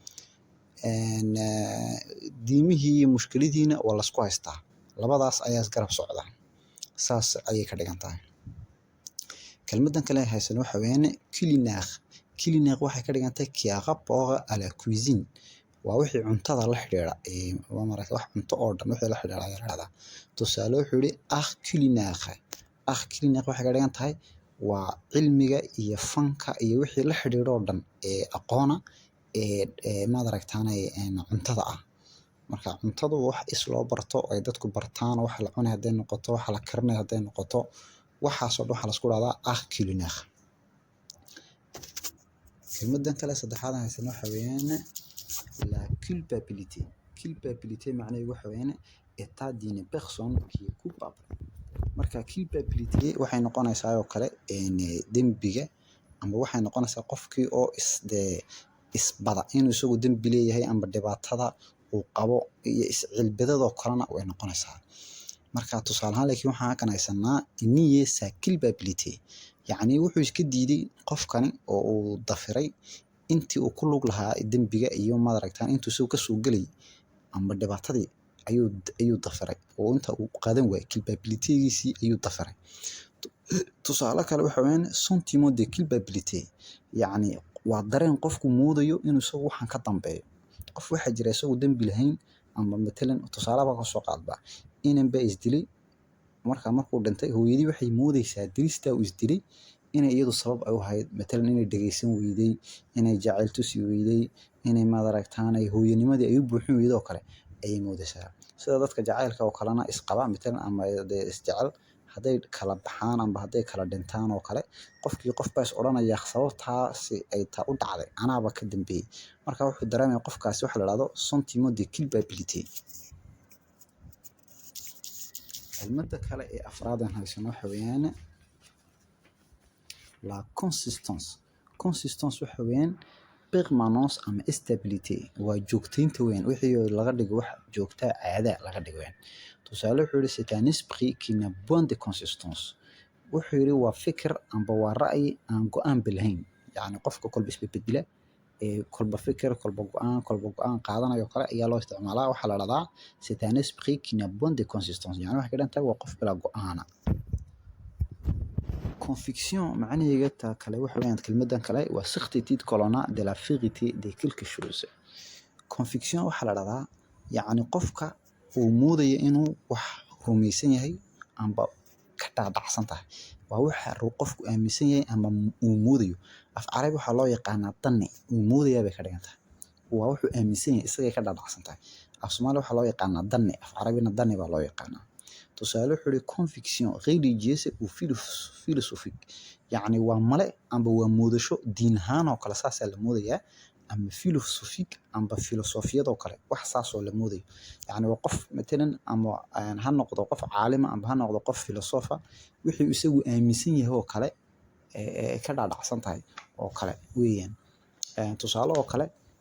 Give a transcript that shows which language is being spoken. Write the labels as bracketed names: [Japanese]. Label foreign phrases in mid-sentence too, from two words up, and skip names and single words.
[Somali] diimihii iyo mushkiladiina waa la isku haystaa labadaas ayaa iska rab socda saas ayay ka dhigan tahay kelmadan kale haysan waxa weeyaan culinaire waxay ka dhigan tahay [French] qui a rapport à la cuisine [Somali] waa wixii cuntada la xiriira waa markaa wax cunto oo dhan wixii la xiriira ayaa raada tusaale wuxuu yiri culinaire waxay ka dhigan tahay waa cilmiga iyo fanka iyo wixii la xiriira oo dhan aqoona madaragtaanay cuntada ah marka cuntadu wax is loo barto ay dadku bartaan wax la cunay haday noqoto wax la karnay haday noqoto waxaas oo dhan waxa la isku radaa culinaire kelmadan kale saddexaad haysan waxa weeyaan [French] la culpabilité [Somali] macnaheedu waxa weeyaan [French] état d'une personne qui est coupable [Somali] marka culpabilité waxay noqonaysaa oo kale dambiga ama waxay noqonaysaa qofkii oo isbada inuu isagu dambi leeyahay ama dhibaatada uu qabo iyo iscilbadada kalena way noqonaysaa marka tusaale ahaan laakiin waxaan ka haysanaa niye [French] sa culpabilité [Somali] yani wuxuu iska diiday qofkani oo uu dafiray intii uu ku lug lahaa dambiga iyo madaragtaan intuu soo ka soo galay ama dhibaatadii ayuu dafiray oo inta uu qaadan waayay culpability-giisii ayuu dafiray tusaale kale waxa weeyaan [French] sentiment de culpabilité [Somali] yani waa dareen qofku moodayo inuu isagu waxan ka dambeeyo qof waxa jira isagu dambi lahayn ama matalan tusaale ka soo qaadba inan ba isdilay markuu dhintay hooyadii waxay moodaysaa dilista uu isdilay inay iyadu sabab ay u hayd matalan inay dhageysan weyday inay jacayltu si weyday inay madaragtaanay hooyanimadii ay u buuxin weydo kale ay moodaysaa sida dadka jacaylka oo kalena isqaba matalan ama isjecel haday kala baxaan ama haday kala dhintaan oo kale qofkii qof baa is oranaya sababtaasi ay taa u dhacday anaaba ka dambeeyay marka wuxuu dareemay qofkaasi waxa la yiraahdo [French] sentiment de culpabilité [Somali] kelmadda kale ee afraadan haysan waxa weeyaan [French] la consistance [Somali] waxa weeyaan permanence ama stabilité waa joogtaynta weyn wixii laga dhigo wax joogta caada laga dhigo weyn tusaale wuxuu yiri [French] c'est un esprit qui n'a point de consistance [Somali] wuxuu yiri waa fikir amba waa ra'yi aan go'aan bilahayn yani qofka kolba isbedbedela kolba fikir kolba go'aan qaadanayo kale ayaa loo isticmaalaa waxa la radaa [French] c'est un esprit qui n'a point de consistance [Somali] yani waxa ka dhantahay waa qof bila go'aana conviction macnaheedu taa kale waxa weeyaan kelmadan kale waa [French] certitude colonna de la vérité de quelque chose [Somali] conviction waxa la radaa yani qofka uu moodayo inuu wax rumaysan yahay amba ka dhaadhacsan tahay waa waxa qofku aaminsan yahay ama uu moodayo af carabi waxa loo yaqaanaa danni uu moodayo bay ka dhigan tahay waa wuxuu aaminsan yahay isaga ka dhaadhacsan tahay af Soomaali waxa loo yaqaanaa danni af carabina danni baa loo yaqaanaa tusaale wuxuu yiri [French] conviction religieuse ou philosophique [Somali] yani waa male amba waa moodasho diin ahaan oo kale saas la moodayaa ama philosophique amba filosofiyad oo kale wax saas oo la moodayo yani waa qof matalan ama ha noqdo qof caalima amba ha noqdo qof filosofa wixii isagu aaminsan yahay oo kale ka dhaadhacsan tahay oo kale weeyaan tusaale oo kale